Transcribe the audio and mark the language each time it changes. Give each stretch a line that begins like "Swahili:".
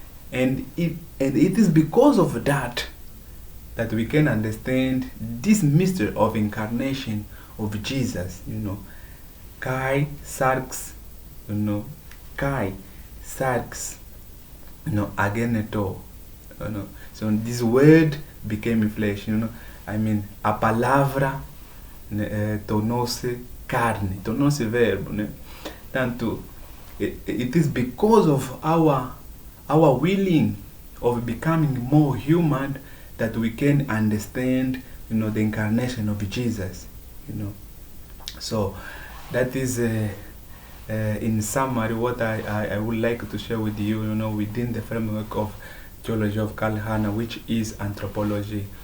English: And it is because of that we can understand this mystery of incarnation of Jesus. You know,
Greek: Kai Sarx,
English: you know, Kai Sarx, you know,
Greek: ageneto,
English: you know. So this word became flesh, you know. I mean,
Portuguese: a palavra tornou-se carne, tornou-se verbo, né? Tanto,
English: it is because of our willing of becoming more human that we can understand, you know, the incarnation of Jesus, you know. So that is in summary what I would like to share with you, you know, within the framework of theology of Karl Rahner, which is anthropology.